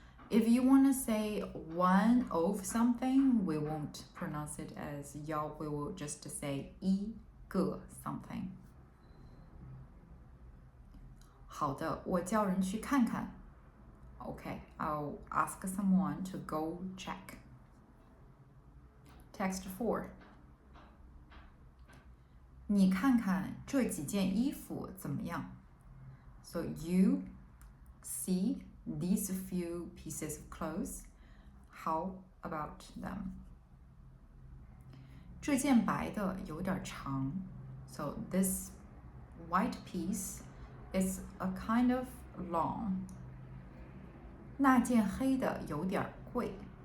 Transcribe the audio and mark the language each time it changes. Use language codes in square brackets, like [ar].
[en] If you want to say one of something, we won't pronounce it as 幺, we will just say 一个 something. [zh] 好的，我叫人去看看。 [en] Okay, I'll ask someone to go check. Text 4. [zh] 你看看这几件衣服怎么样? [en] So you see these few pieces of clothes. How about them? [zh] 这件白的有点长. [en] So this white piece It's a kind of long. [zh] 那件黑的有点贵。